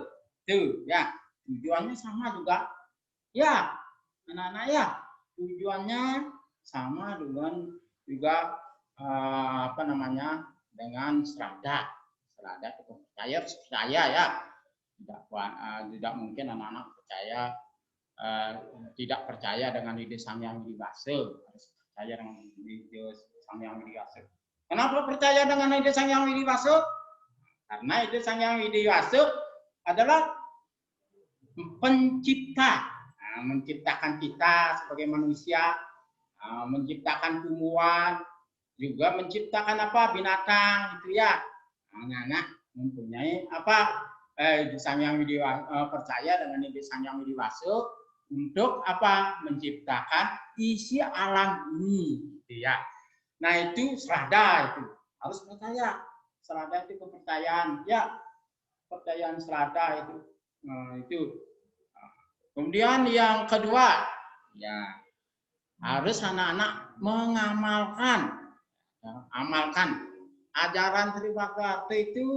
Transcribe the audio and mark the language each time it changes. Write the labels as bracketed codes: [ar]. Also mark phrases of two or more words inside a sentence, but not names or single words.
[id] Tuh, ya, tujuannya sama juga. Ya, anak-anak, ya, tujuannya sama dengan juga apa namanya, dengan serada. Serada itu percaya ya. Tidak mungkin anak-anak tidak percaya dengan ide Sang Hyang Widi Wasa, harus percaya dengan ide Sang Hyang Widi Wasa. Kenapa percaya dengan ide Sang Hyang Widi Wasa? Karena ide Sang Hyang Widi Wasa adalah pencipta, menciptakan kita sebagai manusia, menciptakan tumbuhan, juga menciptakan apa? Binatang, gitu ya. Anak-anak mempunyai apa? Sang Hyang Widi Wasa, percaya dengan ide Sang Hyang Widi Wasa untuk apa? Menciptakan isi alam ini, gitu ya. Nah, itu serada, itu harus percaya. Serada itu kepercayaan, ya, kepercayaan serada itu. Itu. Kemudian yang kedua, ya, harus anak-anak mengamalkan, ya, amalkan ajaran triparate itu.